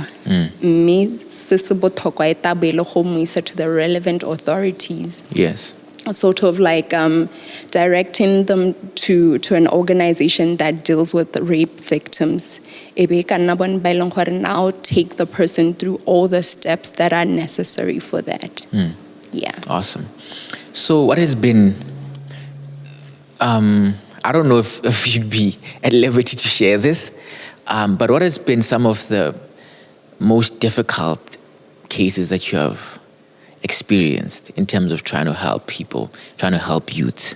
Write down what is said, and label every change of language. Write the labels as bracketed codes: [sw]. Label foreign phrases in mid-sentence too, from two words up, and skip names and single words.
[en] To the relevant authorities. Yes. sort of like directing them to an organization that deals with rape victims. [tn] Ebe ka nna bone ba e leng gore [en] now take the person through all the steps that are necessary for that. Yeah. Awesome. So what has been, I don't know if you'd be at liberty to share this, but what has been some of the most difficult cases that you have experienced in terms of trying to help people, trying to help youths?